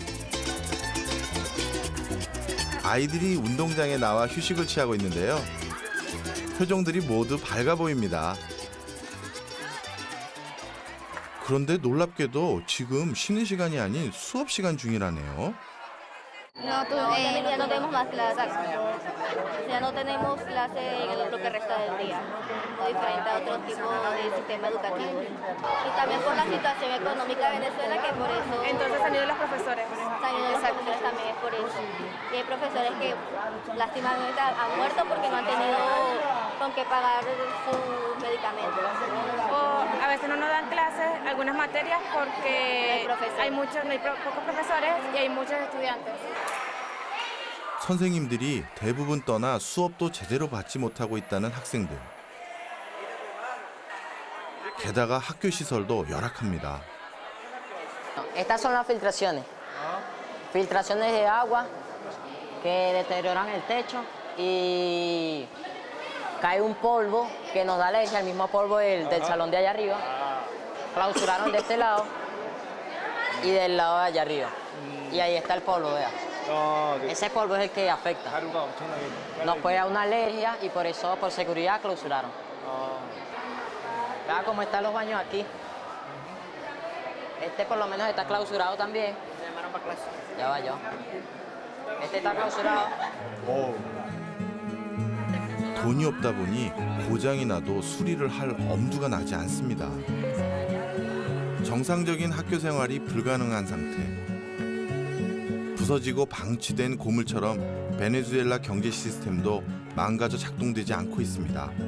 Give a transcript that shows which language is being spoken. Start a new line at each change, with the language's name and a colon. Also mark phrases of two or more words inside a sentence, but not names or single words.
Korean: 아이들이 운동장에 나와 휴식을 취하고 있는데요. 표정들이 모두 밝아 보입니다. 그런데 놀랍게도 지금 쉬는 시간이 아닌 수업 시간 중이라네요.
Spanish: No, ya no tenemos más clases. Ya no tenemos clases en lo que resta del día, diferente a otro tipo de sistema educativo. Y también por la situación económica de Venezuela, que por eso... Entonces han ido los profesores. Han ido los profesores también es por eso. Y hay profesores que lástimamente han muerto porque no han tenido con qué pagar sus medicamentos. O a veces no nos dan clases, algunas materias, porque no hay pocos profesores y hay muchos estudiantes.
Korean: 선생님들이 대부분 떠나 수업도 제대로 받지 못하고 있다는 학생들. 게다가 학교 시설도 열악합니다.
Spanish: Estas son las filtraciones. Filtraciones de agua que deterioran el techo y cae un polvo que nos da alergia, el mismo polvo del salón de allá arriba. Clausuraron de este lado y del lado de allá arriba. Y ahí está el polvo, vea. Ese polvo es el que afecta. Nos puede dar una alergia y por eso, por seguridad, clausuraron. Vea cómo están los baños aquí. Este por lo menos está clausurado también. Ya va yo. Este está clausurado.
Korean: 돈이 없다 보니 고장이 나도 수리를 할 엄두가 나지 않습니다. 정상적인 학교 생활이 불가능한 상태. 부서지고 방치된 고물처럼 베네수엘라 경제 시스템도 망가져 작동되지 않고 있습니다.